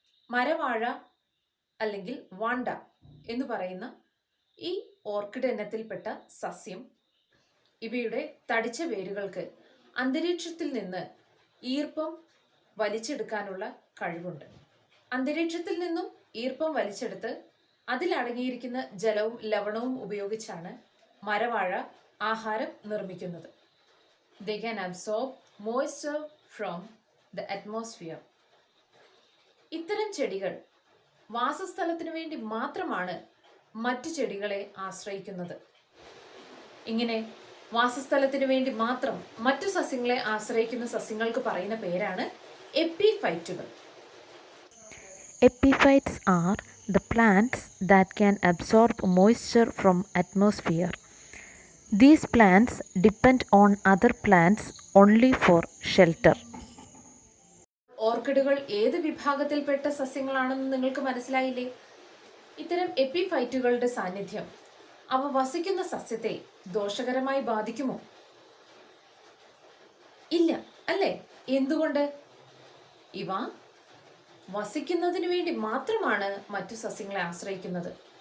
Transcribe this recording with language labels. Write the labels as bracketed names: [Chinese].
[Malayalam] മരവാഴ അല്ലെങ്കിൽ വാണ്ട എന്ന് പറയുന്ന ഈ ഓർക്കിഡ് ഇനത്തിൽപ്പെട്ട സസ്യം ഇവയുടെ തടിച്ച വേരുകൾക്ക് അന്തരീക്ഷത്തിൽ നിന്ന് ഈർപ്പം വലിച്ചെടുക്കാനുള്ള കഴിവുണ്ട്. അന്തരീക്ഷത്തിൽ നിന്നും ഈർപ്പം വലിച്ചെടുത്ത് അതിലടങ്ങിയിരിക്കുന്ന ജലവും ലവണവും ഉപയോഗിച്ചാണ് മരവാഴ ആഹാരം നിർമ്മിക്കുന്നത്. [English] They can absorb moisture from the atmosphere. [Malayalam] ഇത്തരം ചെടികൾ വാസസ്ഥലത്തിനു വേണ്ടി മാത്രമാണ് മറ്റു ചെടികളെ ആശ്രയിക്കുന്നത്. ഇങ്ങനെ വാസസ്ഥലത്തിനു വേണ്ടി മാത്രം മറ്റു സസ്യങ്ങളെ ആശ്രയിക്കുന്ന സസ്യങ്ങൾക്ക് പറയുന്ന പേരാണ് എപ്പിഫൈറ്റുകൾ. [English] Epiphytes are the plants that can absorb moisture from atmosphere. These plants depend on other plants only for shelter. [Malayalam] ഓർക്കിഡുകൾ ഏത് വിഭാഗത്തിൽപ്പെട്ട സസ്യങ്ങളാണെന്ന് നിങ്ങൾക്ക് മനസ്സിലായില്ലേ? ഇത്തരം എപ്പിഫൈറ്റുകളുടെ സാന്നിധ്യം അവ വസിക്കുന്ന സസ്യത്തെ ദോഷകരമായി ബാധിക്കുമോ? ഇല്ല, അല്ലേ? എന്തുകൊണ്ട്? ഇവ വസിക്കുന്നതിന് വേണ്ടി മാത്രമാണ് മറ്റു സസ്യങ്ങളെ ആശ്രയിക്കുന്നത്.